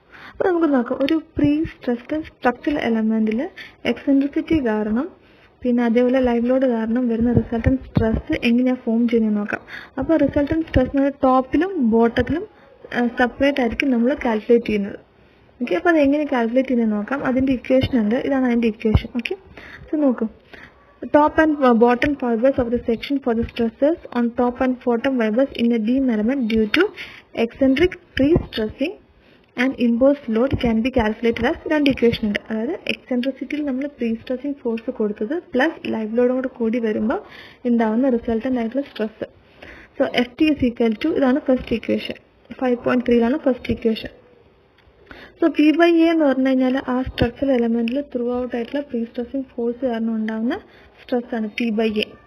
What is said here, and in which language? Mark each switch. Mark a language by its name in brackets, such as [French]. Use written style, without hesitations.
[Malayalam] അപ്പോൾ നമുക്ക് നോക്കാം, ഒരു പ്രീ സ്ട്രെസ്ഡ് സ്ട്രക്ചറൽ എലമെന്റിൽ എക്സെൻട്രിസിറ്റി കാരണം പിന്നെ അതേപോലെ ലൈവ് ലോഡ് കാരണം വരുന്ന റിസൾട്ടൻറ്റ് സ്ട്രെസ് എങ്ങനെയാണ് ഫോം ചെയ്യുന്നത് നോക്കാം. അപ്പോൾ റിസൾട്ടൻറ്റ് സ്ട്രെസ് ടോപ്പിലും ബോട്ടത്തിലും സെപ്പറേറ്റ് ആയിരിക്കും നമ്മൾ കാൽക്കുലേറ്റ് ചെയ്യുന്നത്. ഓക്കെ, അപ്പോൾ അതെങ്ങനെ കാൽക്കുലേറ്റ് ചെയ്യുന്നത് നോക്കാം. അതിൻ്റെ ഇക്വേഷൻ ഉണ്ട്, ഇതാണ് അതിൻ്റെ ഇക്വേഷൻ. [English] okay, so [Malayalam] നോക്കൂ, [English] top and bottom fibers of the section for the stresses on top and bottom fibers in a beam element due to eccentric pre-stressing and imposed load can be calculated as [Malayalam] രണ്ട് equation ഉണ്ട്. അതായത് എക്സെൻട്രിസിറ്റിയിൽ നമ്മൾ pre stressing force കൊടുത്തത് plus live ലോഡും കൂടെ കൂടി വരുമ്പോൾ ഉണ്ടാകുന്ന റിസൾട്ടൻ്റ് ആയിട്ടുള്ള stress. So FT is equal to ഇതാണ് first equation, 5.3 first equation. So P/A എന്ന് പറഞ്ഞു കഴിഞ്ഞാൽ ആ സ്ട്രക്ചറൽ എലമെന്റിൽ ത്രൂ ഔട്ട് ആയിട്ടുള്ള പ്രീ സ്ട്രെസ്സിങ് ഫോഴ്സ് കാരണം ഉണ്ടാകുന്ന സ്ട്രെസ് ആണ് P/A.